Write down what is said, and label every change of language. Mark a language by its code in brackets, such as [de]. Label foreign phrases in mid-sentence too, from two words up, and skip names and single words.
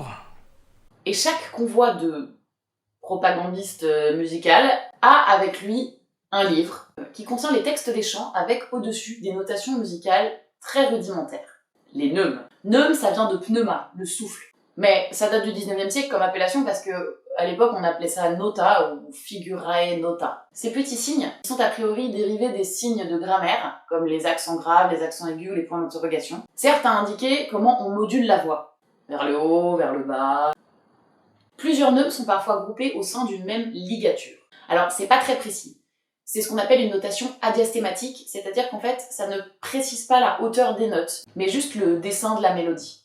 [fr] Et chaque convoi de propagandiste musical a avec lui un livre qui contient les textes des chants avec au-dessus des notations musicales très rudimentaires. Les neumes. Neume, ça vient de pneuma, le souffle. Mais ça date du 19e siècle comme appellation parce que à l'époque on appelait ça nota ou [la] figurae nota. [fr] Ces petits signes sont a priori dérivés des signes de grammaire, comme les accents graves, les accents aigus, les points d'interrogation, servent à indiquer comment on module la voix. Vers le haut, vers le bas. Plusieurs nœuds sont parfois groupés au sein d'une même ligature. Alors, c'est pas très précis. C'est ce qu'on appelle une notation adiastématique, c'est-à-dire qu'en fait, ça ne précise pas la hauteur des notes, mais juste le dessin de la mélodie.